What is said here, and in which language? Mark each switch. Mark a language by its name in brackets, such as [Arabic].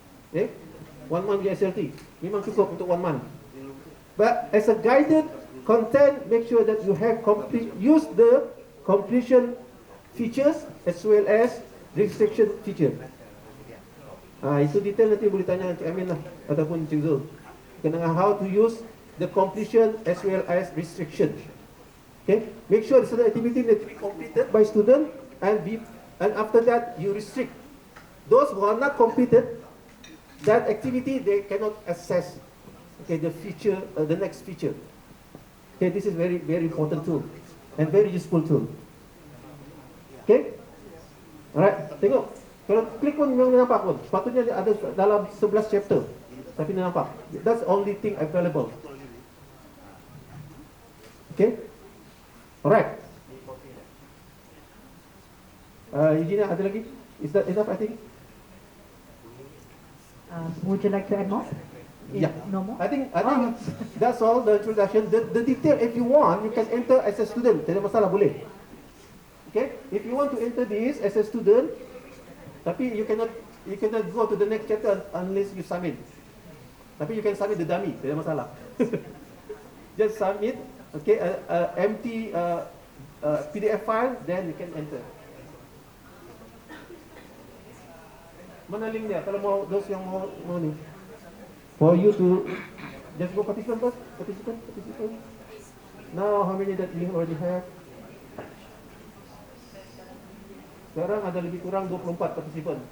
[Malay] Okay, 1 month punya SLT. Memang cukup untuk 1 month. [English] But as a guided content, make sure that you have use the completion features as well as restriction feature. [Malay] Itu detail nanti boleh tanya Encik Amin lah ataupun Encik Zul. [English] Kenapa how to use the completion as well as restriction. Okay, make sure the certain activity need to be completed by student and after that you restrict those who are not completed that activity, they cannot access. Okay, the feature, the next feature. Okay, this is very important tool and very useful tool. [Malay] Okay, alright, tengok. Kalau klik pun memang nampak pun. Sepatutnya dia ada dalam 11 chapter. Tapi dia nampak. [English] That's the only thing available. Okay? Alright. Eugenia, [Malay] ada lagi? [English] Is that enough, I think? Would you like to add more? Yeah. No more? I think that's all the introduction. The detail, if you want, you can enter as a student. [Malay] Tidak masalah, boleh. [English] Okay? If you want to enter this as a student, tapi you cannot go to the next chapter unless you submit. Tapi you can submit the dummy, [Malay] tidak masalah. [English] Just submit, okay, empty PDF file, then you can enter. [Malay] Mana link dia? Kalau mau [English] those yang mau ni, for you to just go participant first, participant. Now how many that you already have? [Malay] Sekarang ada lebih kurang 24 partisipan.